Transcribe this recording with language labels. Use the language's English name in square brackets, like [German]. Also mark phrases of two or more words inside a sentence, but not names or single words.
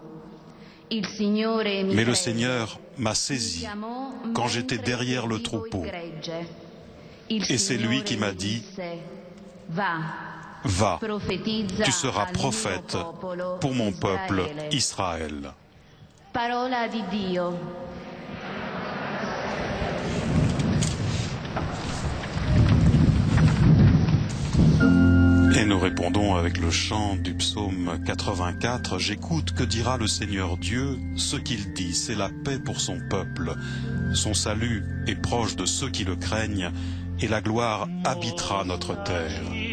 [French] Mais le Seigneur m'a saisi quand j'étais derrière le troupeau. Et c'est lui qui m'a dit: Va, tu seras prophète pour mon peuple Israël. [Italian] Parola di Dio. [French] Et nous répondons avec le chant du psaume 84, J'écoute, que dira le Seigneur Dieu? Ce qu'il dit, c'est la paix pour son peuple. Son salut est proche de ceux qui le craignent, et la gloire habitera notre terre.